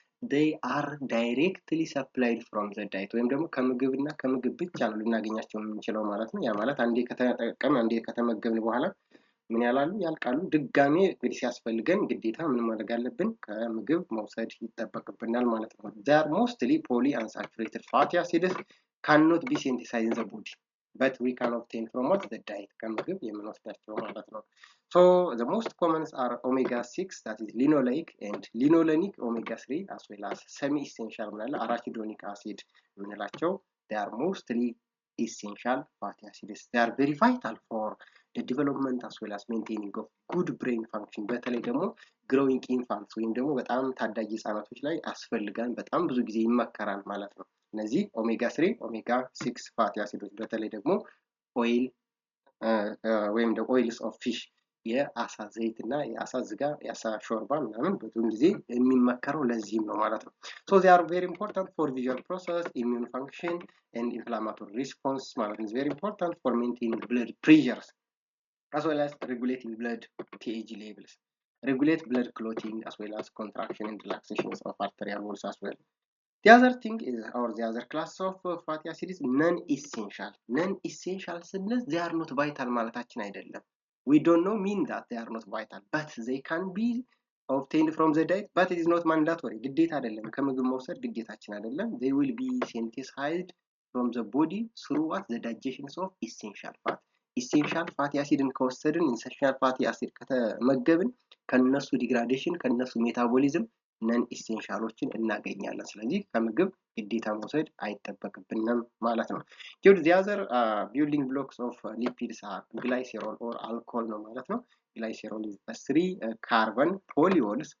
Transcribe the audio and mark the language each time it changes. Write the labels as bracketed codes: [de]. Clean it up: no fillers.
[en] they are directly supplied from the diet [am] ወይም ደግሞ ከምግብና ከምግብ ብቻ ነው ልናገኛቸው የምንችለው ማለት ነው። ያ ማለት አንዴ ከተጠቀምን አንዴ ከተመገብን በኋላ ምን ያላሉ ያልቃሉ። ድጋሜ እንግዲህ ሲያስፈልገን ግዴታ ምን ማድረግ አለብን? ከምግብ መውሰድ ይጠበቅብናል ማለት ነው። [en] they are mostly polyunsaturated fatty acids cannot be synthesized in the body but we can obtain from what the diet [am] ከምግብ የምንወስዳቸው ማለት ነው። [en] So the most common are omega-6 that is linoleic and linolenic omega-3 as well as semi-essential arachidonic acid የምንላቸው they are mostly essential fatty acids. They are very vital for the development as well as maintaining of good brain function [am] በተለይ ደግሞ [en] growing infants [am] ወይም ደግሞ በጣም ታዳጊ ህጻናቶች ላይ አስፈልጋን በጣም ብዙ ጊዜ ይመከራል ማለት ነው። እነዚህ ኦሜጋ 3 ኦሜጋ 6 ፋቲ አሲዶች በተለይ ደግሞ ኦይል ወይም ደግሞ ኦይልስ ኦፍ ፊሽ የአሳ ዘይት እና የአሳ ስጋ የአሳ ሾርባ ምናምን ብዙውን ጊዜ የሚመከረው ለዚህም ነው ማለት ነው። [en] so they are very important for visual process, immune function and inflammatory response [am] ማለት ነው. [en] very important for maintaining blood pressures as well as regulating blood TAG levels, regulate blood clotting as well as contraction and relaxations of arterial walls as well. The other thing is, or the other class of fatty acids non-essential. Non-essential ስንል they are not vital [am] ማለታችን አይደለም. [en] We don't know mean that they are not vital, but they can be obtained from the diet, but it is not mandatory. [am] ግዴታ አይደለም ከምግብ መውሰድ ግዴታችን አይደለም. [en] They will be synthesized from the body through what the digestion of essential fat. [am] essential fatty acidን ከወሰድን essential fatty acid ከተመገብን ከነሱ ዲግራዴሽን ከነሱ ሜታቦሊዝም ነን ኢሴንሻሎችን እናገኛለን። ስለዚህ ከምግብ ግዴታ መውሰድ አይጠበቅብንም ማለት ነው። [en] the other building blocks of lipids are glycerol or alcohol [am] ነው ማለት ነው። [en] glycerol is a 3 carbon polyols.